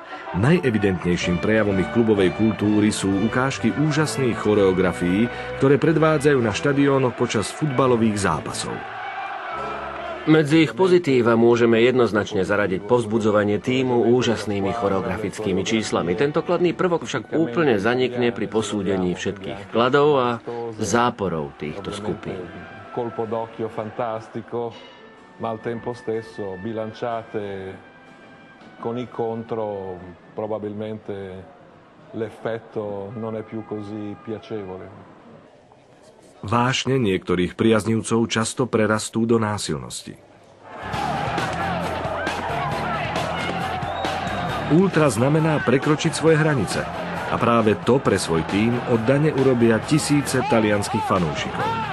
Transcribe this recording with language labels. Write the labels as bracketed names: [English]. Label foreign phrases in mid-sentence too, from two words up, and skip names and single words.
[Slovak] Najevidentnejším prejavom ich klubovej kultúry sú ukážky úžasných choreografií, ktoré predvádzajú na štadiónoch počas futbalových zápasov. Medzi ich pozitíva môžeme jednoznačne zaradiť povzbudzovanie tímu úžasnými choreografickými číslami. Tento kladný prvok však úplne zanikne pri posúdení všetkých kladov a záporov týchto skupín. [Italian] Ma al tempo stesso bilanciate con i contro, probabilmente l'effetto non è più così piacevole. [Slovak] Vášne niektorých priaznivcov často prerastú do násilnosti. Ultra znamená prekročiť svoje hranice a práve to pre svoj tím oddane urobia tisíce talianskych fanúšikov.